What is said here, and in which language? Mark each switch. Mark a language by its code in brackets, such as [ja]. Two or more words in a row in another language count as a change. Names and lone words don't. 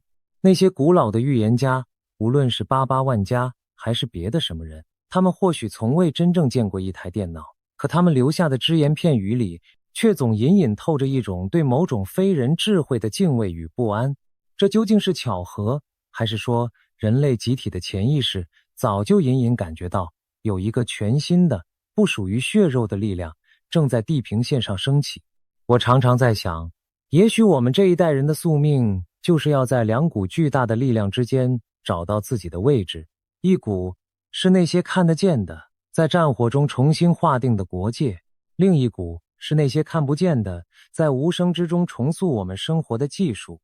[zh] 那些古老的預言家，無論是巴巴萬加還是別的什麼人，他們或許從未真正見過一台電腦，可他們留下的只言片語裡卻總隱隱透着一種對某種非人智慧的敬畏與不安。這究竟是巧合，還是說人類集體的潛意識早就隱隱感覺到有一個全新的不屬於血肉的力量正在地平線上升起？我常常在想，也許我們這一代人的宿命就是要在2股巨大的力量之間找到自己的位置。一股是那些看得見的，在戰火中重新划定的國界；另一股是那些看不見的，在無聲之中重塑我們生活的技術。